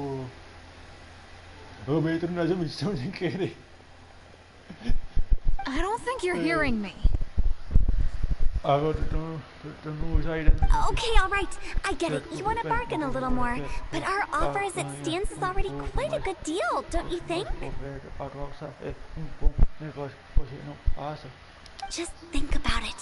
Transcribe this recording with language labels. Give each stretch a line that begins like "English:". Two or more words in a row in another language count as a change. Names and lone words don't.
English: Oh, betul na jam missão sem querer. I don't think you're hearing me. Okay, alright. I get it. You want to bargain a little more. But our offer as it stands is already quite a good deal, don't you think? Just think about it.